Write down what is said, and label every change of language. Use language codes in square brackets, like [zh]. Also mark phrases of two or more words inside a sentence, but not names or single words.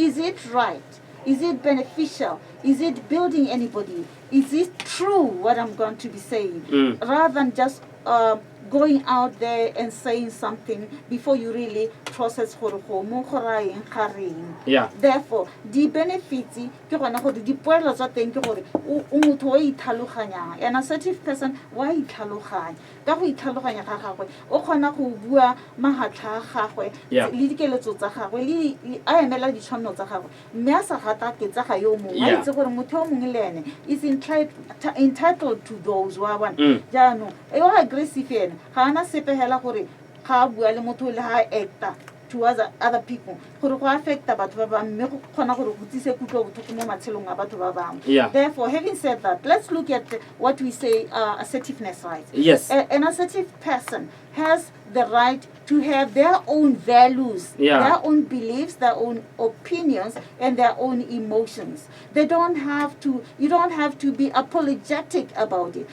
[en] Is it right? Is it beneficial? Is it building anybody? Is it true what I'm going to be saying? Rather than just going out there and saying something before you really process Yeah. Therefore, the benefits [tn] ke gona gore dipoelo tsa teng ke gore o motho wa itlhaloganya. [en] An assertive person [tn] wa itlhaloganya. Ka go itlhaloganya ga gagwe o kgona go bua mahatla a gagwe le dikeletso tsa gagwe le a emela ditshwanelo tsa gagwe mme a sa gata ke tsa ga yo mongwe a itse gore motho o mongwe le ene [en] is entitled to those [tn] wa bona jaanong yo aggressive ene ga ana sepehela gore ga bua le motho le ha [en] actor towards other people [tn] gore go affecta batho ba bang mme go kgona gore go tsise kutlo botlhoko mo matshelong a batho ba bang. [en] Therefore, having said that, let's look at what we say assertiveness, right? Yes. An assertive person has the right to have their own values, their own beliefs, their own opinions, and their own emotions. They don't have to, you don't have to be apologetic about it.